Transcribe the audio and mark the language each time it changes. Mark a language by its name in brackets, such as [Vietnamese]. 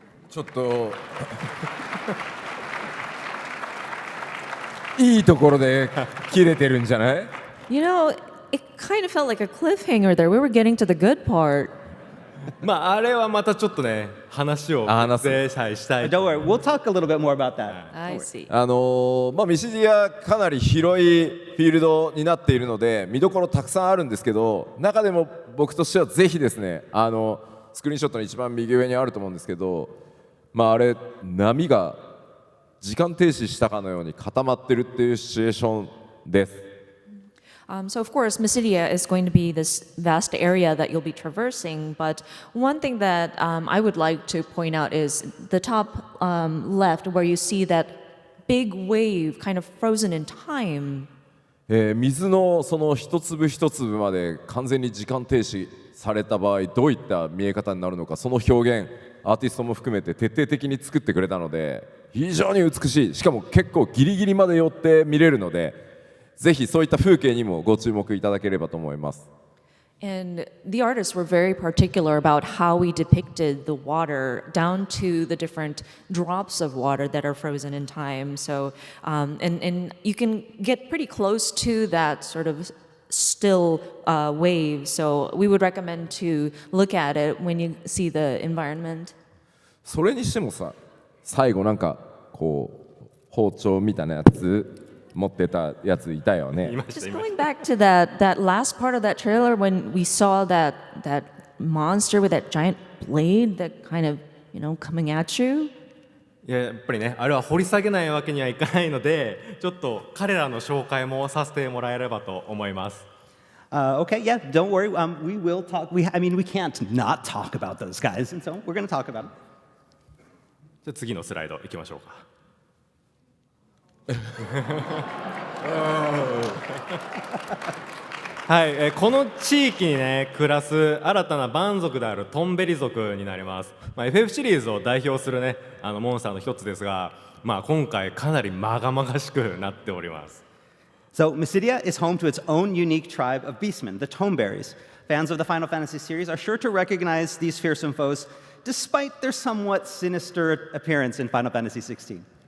[Japanese] ちょっといいところで切れてるんじゃない？ [English] You know, it kind of felt like a cliffhanger there. We were getting to the good part. [Japanese] まああれはまたちょっとね話をでしたい。 [English] Don't worry, we'll talk a little bit more about that. I see. [Japanese] ミシディアかなり広いフィールドになっているので見どころたくさんあるんですけど、中でも僕としてはぜひですねスクリーンショットの一番右上にあると思うんですけど、まあ、あれ波が時間停止したかのように固まってるっていうシチュエーションです。 [English] So of course, Midia is going to be this vast area that you'll be traversing. But one thing that I would like to point out is the top left, where you see that big wave kind of frozen in time. [Japanese] 水のその一粒一粒まで完全に時間停止された場合、どういった見え方になるのか、その表現アーティストも含めて徹底的に作ってくれたので、非常に美しい、しかも結構ギリギリまで寄って見れるので、ぜひそういった風景にもご注目いただければと思います。 [English] And the artists were very particular about how we depicted the water down to the different drops of water that are frozen in time. So, and you can get pretty close to that sort of still wave. So we would recommend to look at it when you see the environment. [Japanese] それにしてもさ、最後なんかこう包丁みたいなやつ持ってたやついたよね。 [English] Just going back to that last part of that trailer when we saw that monster with that giant blade that kind of, coming at you. [Japanese] いや、やっぱりね、あれは掘り下げないわけにはいかないので、ちょっと彼らの紹介もさせてもらえればと思います。 [English] Okay, yeah, don't worry. We will talk. We can't not talk about those guys, and so we're going to talk about them. [Japanese] じゃあ次のスライドいきましょうか。はい、この地域にね暮らす新たな蛮族であるトンベリ族になります。 FF シリーズを代表するねモンスターの一つですが、今回かなりまがまがしくなっております。 [English] So Midia is home to its own unique tribe of beastmen, the Tomberries. Fans of the Final Fantasy series are sure to recognize these fearsome foes, despite their somewhat sinister appearance in Final Fantasy XVI.